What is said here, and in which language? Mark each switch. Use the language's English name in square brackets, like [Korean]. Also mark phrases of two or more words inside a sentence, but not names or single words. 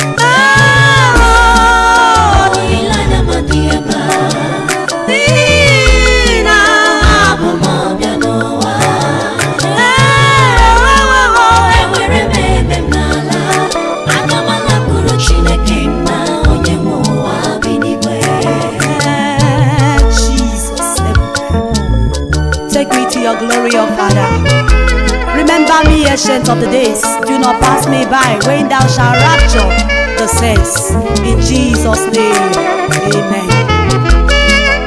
[Igbo] Ewo, Olileanya m dị ebe a. N'ihi na Abụ m ọbịa n'ụwa. Ewo, ewo, ewo, Enwere m ebe m n'ala. Aga m alakụrụ Chineke nna onye nwe ụwa bi n'igwe. [English] Eh, Jesus. Take me to your glory, O Father. Remember me, ancient of the days. Do not pass me by when thou shalt rapture the saints. In Jesus' name, amen.